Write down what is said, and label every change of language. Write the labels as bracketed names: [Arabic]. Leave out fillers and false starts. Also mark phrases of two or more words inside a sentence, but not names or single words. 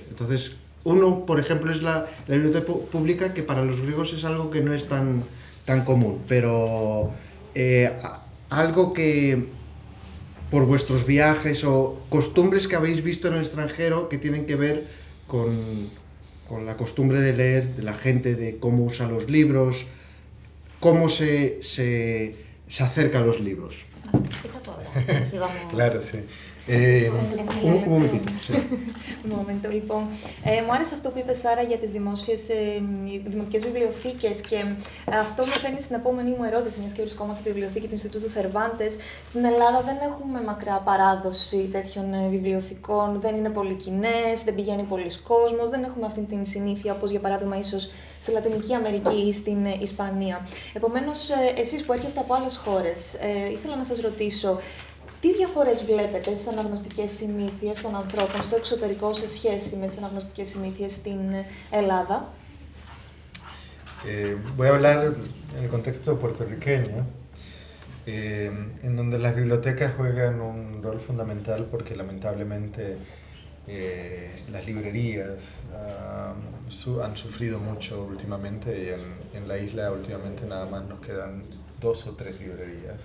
[Spanish] Entonces, uno, por ejemplo, es la biblioteca pública, que para los griegos es algo que no es tan común, pero algo que por vuestros viajes o costumbres que habéis visto en el extranjero que tienen que ver con la costumbre de leer, de la gente, de cómo usa los libros, cómo se acerca a los libros. Empieza tú ahora. Así vamos. Claro, sí. Un momentito. Un momento, [Greek] λοιπόν. Μου άρεσε αυτό που είπε, Σάρα, για τις δημοτικές βιβλιοθήκες και αυτό με φέρνει στην επόμενη μου ερώτηση, μιας και βρισκόμαστε στη βιβλιοθήκη του Ινστιτούτου Θερβάντες. Στην Ελλάδα δεν έχουμε μακρά παράδοση τέτοιων βιβλιοθηκών, δεν είναι πολύ κοινές, δεν πηγαίνει πολλοί κόσμος, δεν έχουμε αυτή την συνήθεια όπως για παράδειγμα ίσως στη Λατινική Αμερική ή στην Ισπανία. Επομένως, εσείς που έρχεστε από άλλες χώρες, ήθελα να σας ρωτήσω, τι διαφορές βλέπετε στις αναγνωστικές συνήθειες των ανθρώπων στο εξωτερικό σε σχέση με τις αναγνωστικές συνήθειες στην Ελλάδα? [Spanish] Voy a hablar en el contexto puertorriqueño, en donde las bibliotecas juegan un rol fundamental porque lamentablemente las librerías han sufrido mucho últimamente y en la isla últimamente nada más nos quedan 2 o 3 librerías.